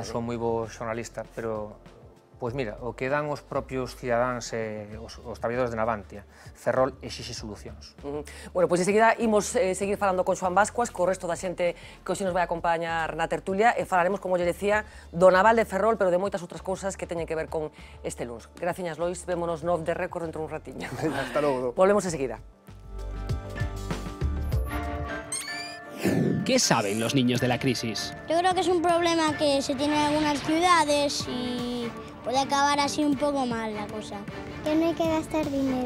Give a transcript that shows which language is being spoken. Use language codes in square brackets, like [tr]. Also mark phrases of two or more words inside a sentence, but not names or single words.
[gl] Non son moi bo xornalista, pero pois mira, o que dan os propios cidadáns e os traballadores de Navantia, Ferrol exixe solucións. Bueno, pois enseguida imos seguir falando con Xoán Bascuas, co resto da xente que hoxe nos vai acompañar na tertulia, e falaremos, como lle decía, do naval de Ferrol, pero de moitas outras cousas que teñen que ver con este luns. Graciñas, Lois, vémonos no Off the Record dentro un ratiño. Hasta logo. Volvemos enseguida. [es] ¿Qué saben los niños de la crisis? Yo creo que es un problema que se tiene en algunas ciudades y puede acabar así un poco mal la cosa. Que no hay que gastar dinero.